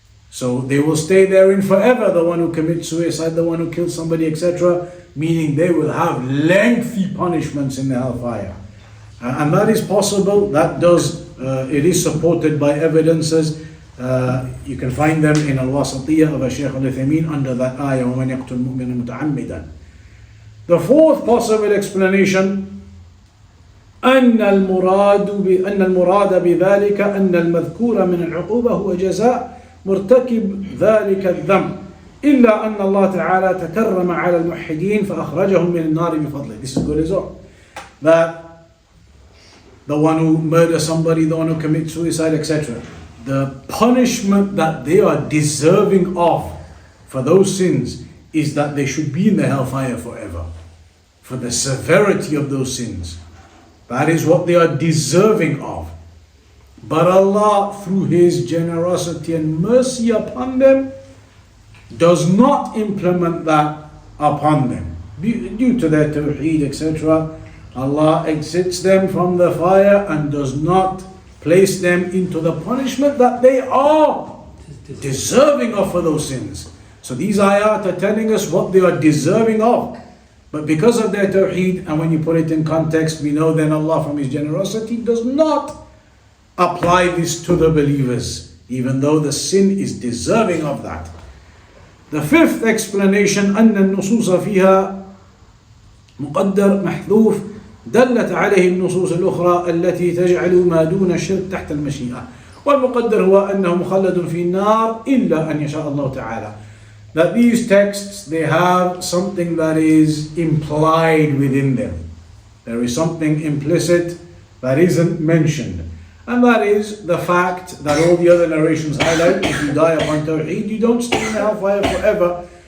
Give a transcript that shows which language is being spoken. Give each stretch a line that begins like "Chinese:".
English: So they will stay therein forever, the one who commits suicide, the one who kills somebody, etc., meaning they will have lengthy punishments in the hellfire. And that is possible, that does, it is supported by evidences. You can find them in Al-Wasatiyah of Shaykh Al-Uthaymeen under that ayah,
Arabic: وَمَنْ يَقْتُلْ مُؤْمِنًا مُتَعَمِّدًا.
English: The fourth possible explanation,
Arabic: أن المراد بذلك أن المذكور من العقوبة هو جزاء مرتكب ذلك الذنب إلا أن الله تعالى تكرم على الموحدين فأخرجهم من النار بفضله.
English: This is good as well. That the one who murders somebody, the one who commits suicide, etc., the punishment that they are deserving of for those sins is that they should be in the hellfire forever. For the severity of those sins. That is what they are deserving of. But Allah, through His generosity and mercy upon them, does not implement that upon them. Due to their tawheed, etc., Allah exits them from the fire and does not place them into the punishment that they are deserving of for those sins. So these ayat are telling us what they are deserving of. But because of their tawheed, and when you put it in context, we know then Allah from His generosity does not apply this to the believers, even though the sin is deserving of that. The fifth explanation,
Arabic: أن النصوص فيها مقدر محذوف دلت عليه النصوص الأخرى التي تجعل ما دون الشرك تحت المشيئة. والمقدر هو أنه مخلد في النار إلا أن يشاء الله تعالى.
English: That these texts, they have something that is implied within them. There is something implicit that isn't mentioned. And that is the fact that all the other narrations highlight, if you die upon tawheed, you don't stay in the hellfire forever.